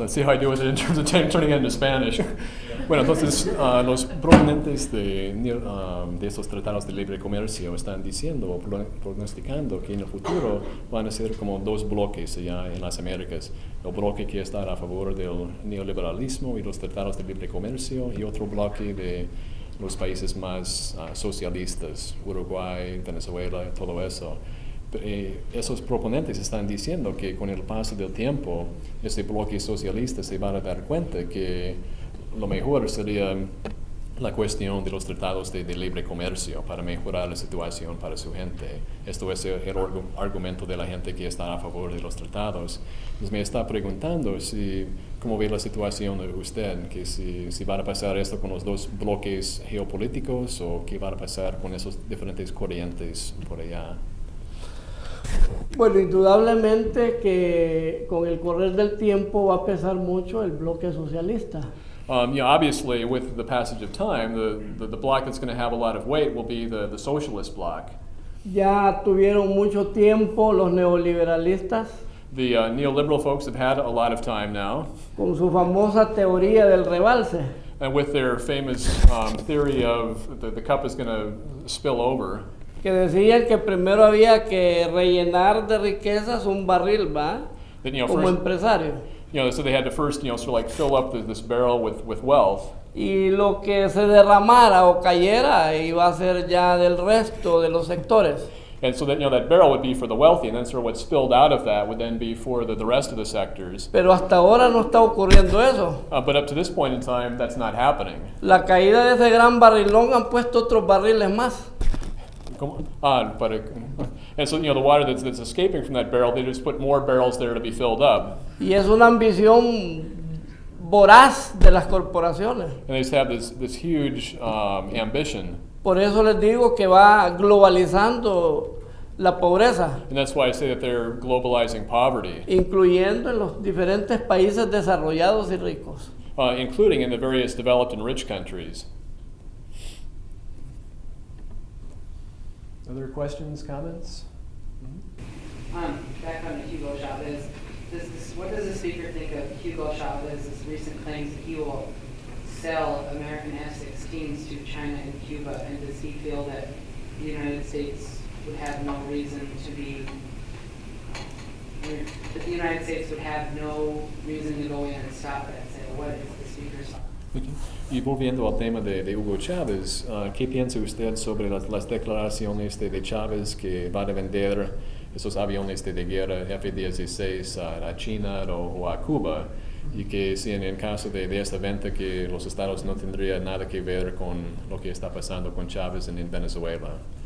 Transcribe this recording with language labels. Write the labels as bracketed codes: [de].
[en] Let's see how I do with it in terms of turning it into Spanish. [es] Bueno, entonces los proponentes de estos tratados de libre comercio están diciendo o pronosticando que en el futuro van a ser como dos bloques allá en las Américas. El bloque que está a favor del neoliberalismo y los tratados de libre comercio, y otro bloque de los países más socialistas, Uruguay, Venezuela, todo eso. Esos proponentes están diciendo que con el paso del tiempo, este bloque socialista se va a dar cuenta que lo mejor sería la cuestión de los tratados de libre comercio para mejorar la situación para su gente. Esto es el argumento de la gente que está a favor de los tratados. Entonces me está preguntando cómo ve la situación de usted, que si va a pasar esto con los dos bloques geopolíticos o qué va a pasar con esos diferentes corrientes por allá. Bueno, indudablemente que con el correr del tiempo va a pesar mucho el bloque socialista. [en] Obviously, with the passage of time, the bloc that's going to have a lot of weight will be the socialist bloc. [es] Ya tuvieron mucho tiempo los neoliberalistas. [en] The neoliberal folks have had a lot of time now. [es] Con su famosa teoría del rebalse. [en] And with their famous theory of the cup is going to spill over. [es] Que decían que primero había que rellenar de riquezas un barril, ¿va? Como empresario. [en] So they had to first, sort of like fill up this barrel with wealth. [es] Y lo que se derramara o cayera iba a ser ya del resto de los sectores. [en] And so that that barrel would be for the wealthy, and then sort of what spilled out of that would then be for the rest of the sectors. [es] Pero hasta ahora no está ocurriendo eso. [en] But up to this point in time, that's not happening. [es] La caída de ese gran barrilón han puesto otros barriles más. [en] And so the water that's escaping from that barrel, they just put more barrels there to be filled up. [es] Y es una ambición voraz de las corporaciones. [en] And they just have this huge ambition. [es] Por eso les digo que va globalizando la pobreza. [en] And that's why I say that they're globalizing poverty. [es] Incluyendo en los diferentes países desarrollados y ricos. [en] Including in the various developed and rich countries. Other questions, comments? Back on to Hugo Chavez. What does the speaker think of Hugo Chavez's recent claims that he will sell American F-16s to China and Cuba? And does he feel that the United States would have no reason to be, that the United States would have no reason to go in and stop that sale? What is the speaker's thought? [es] Y volviendo al tema de Hugo Chávez, ¿qué piensa usted sobre las declaraciones de Chávez que va a vender esos aviones de guerra F-16 a China o a Cuba? Y que si en el caso de esta venta que los estados no tendrían nada que ver con lo que está pasando con Chávez en Venezuela.